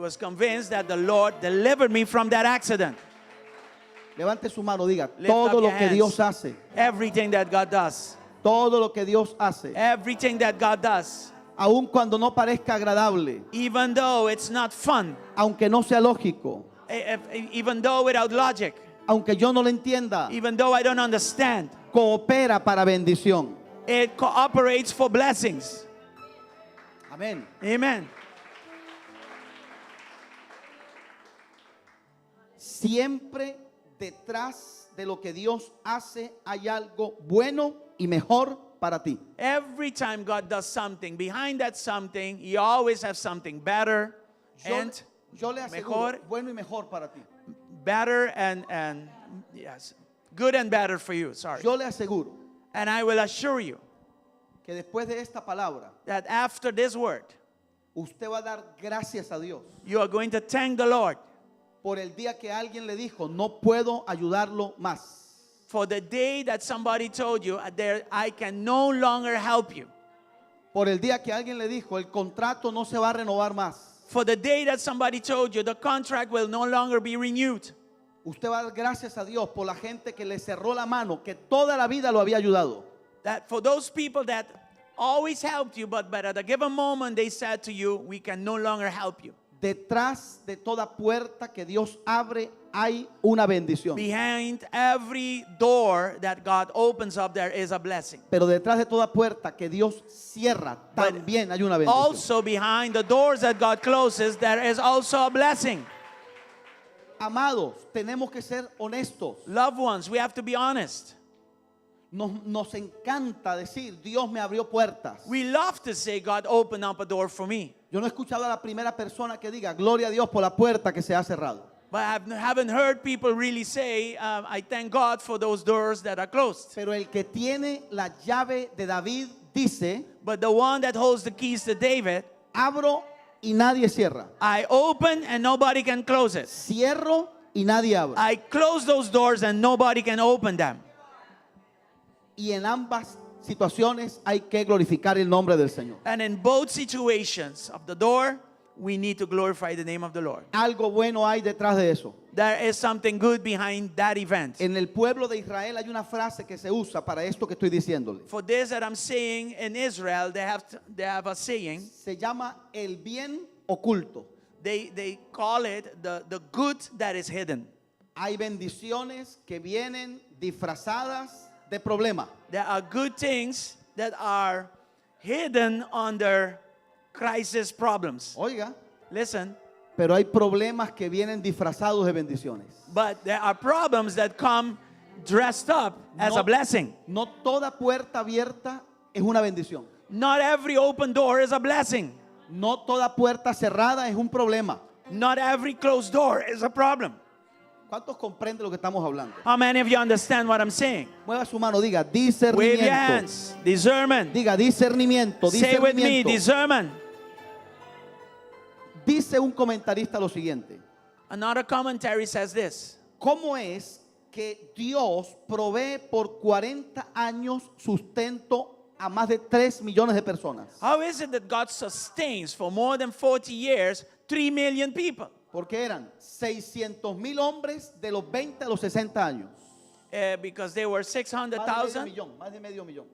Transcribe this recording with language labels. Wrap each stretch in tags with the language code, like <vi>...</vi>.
<en>was convinced that the Lord delivered me from that accident.</en> <es>Levante su mano, diga,</es> <en>Lift</en> <es>todo</es> <en>up</en> <es>lo</es> <en>your</en> <es>que</es> <en>hands.</en> <es>Dios hace,</es> <en>Everything that God does.</en> <es>todo lo que Dios hace,</es> <en>Everything that God does.</en> <es>aun cuando no parezca agradable,</es> <en>Even though it's not fun.</en> <es>aunque no sea lógico,</es> <en>Even though without logic.</en> <es>aunque yo no lo entienda,</es> <en>Even though I don't understand.</en> <es>coopera para bendición.</es> <en>It cooperates for blessings.</en> <es>Amén.</es> <en>Amen.</en> <es>Siempre detrás de lo que Dios hace hay algo bueno y mejor para ti.</es> <en>Every time God does something, behind that something, He always has something better and</en> <es>Yo le aseguro, mejor, bueno y mejor para ti.</es> <en>better and yes, good and better for you. Sorry.</en> <es>Yo le aseguro</es> <en>And I will assure you</en> <es>que después de esta palabra,</es> <en>that after this word,</en> <es>usted va a dar gracias a Dios</es> <en>you are going to thank the Lord</en> <es>por el día que alguien le dijo, no puedo ayudarlo más.</es> <en>for the day that somebody told you, I can no longer help you.</en> <es>Por el día que alguien le dijo, el contrato no se va a renovar más.</es> <en>For the day that somebody told you, the contract will no longer be renewed.</en> <es>Usted va a dar gracias a Dios por la gente que le cerró la mano, que toda la vida lo había ayudado.</es> <en>That for those people that always helped you, but at a given moment they said to you, we can no longer help you.</en> <es>Detrás de toda puerta que Dios abre hay una bendición.</es> <en>Behind every door that God opens up, there is a blessing.</en> <es>Pero detrás de toda puerta que Dios cierra</es> <en>But</en> <es>también hay una bendición.</es> <en>Also behind the doors that God closes, there is also a blessing.</en> <es>Amados, tenemos que ser honestos.</es> <en>Loved ones, we have to be honest.</en> <es>Nos encanta decir, Dios me abrió puertas.</es> <en>We love to say, God opened up a door for me.</en> <es>Yo no he escuchado a la primera persona que diga, gloria a Dios por la puerta que se ha cerrado.</es> <en>But I haven't heard people really say, I thank God for those doors that are closed.</en> <es>Pero el que tiene la llave de David dice,</es> <en>But the one that holds the keys to David,</en> <es>abro y nadie cierra.</es> <en>I open and nobody can close it.</en> <es>Cierro y nadie abre.</es> <en>I close those doors and nobody can open them.</en> <es>Y en ambas situaciones hay que glorificar el nombre del Señor.</es> <en>And in both situations of the door, we need to glorify the name of the Lord.</en> <es>Algo bueno hay detrás de eso.</es> <en>There is something good behind that event.</en> <es>En el pueblo de Israel hay una frase que se usa para esto que estoy diciéndole.</es> <en>For this that I'm saying in Israel, they have a saying.</en> <es>Se llama el bien oculto.</es> <en>They call it the good that is hidden.</en> <es>Hay bendiciones que vienen disfrazadas de problema.</es> <en>There are good things that are hidden under crisis problems.</en> <es>Oiga,</es> <en>Listen,</en> <es>pero hay problemas que vienen disfrazados de bendiciones.</es> <en>but there are problems that come dressed up as a blessing.</en> <es>No toda puerta abierta es una bendición.</es> <en>Not every open door is a blessing.</en> <es>No toda puerta cerrada es un problema.</es> <en>Not every closed door is a problem.</en> <es>¿Cuántos comprenden lo que estamos hablando?</es> <en>How many of you understand what I'm saying?</en> <es>Mueva su mano, diga</es> <en>Wave your</en> <es>discernimiento.</es> <en>hands. Discernment.</en> <es>Diga discernimiento,</es> <en>Say with me,</en> <es>discernimiento.</es> <en>discernment.</en> <es>Dice un comentarista lo siguiente.</es> <en>Another commentary says this.</en> <es>¿Cómo es que Dios provee por 40 años sustento a más de 3 millones de personas?</es> <en>How is it that God sustains for more than 40 years 3 million people?</en> <es>Porque eran 600,000 hombres de los 20 a los 60 años.</es> <en>Because they were</en> <es>Más de medio</es> <en>600,000.</en> <es>millón, más de medio millón.</es>